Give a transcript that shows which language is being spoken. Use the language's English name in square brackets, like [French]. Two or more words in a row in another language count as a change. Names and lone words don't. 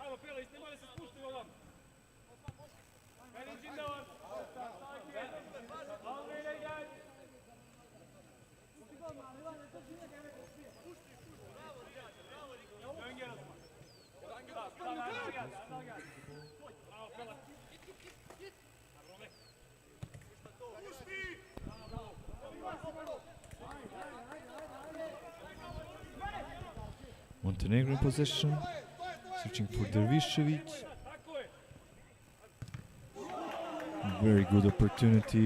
[Serbian] Pogledaj, nemoj da se spušti ovam. [Turkish] Meni içinde var. Takip et. Almayla gel. Dön gel Osman. Tamam, Erdal gel. Erdal gel. Bravo, Pelak. [English] Montenegro in possession, searching for Dervishevic. Very good opportunity.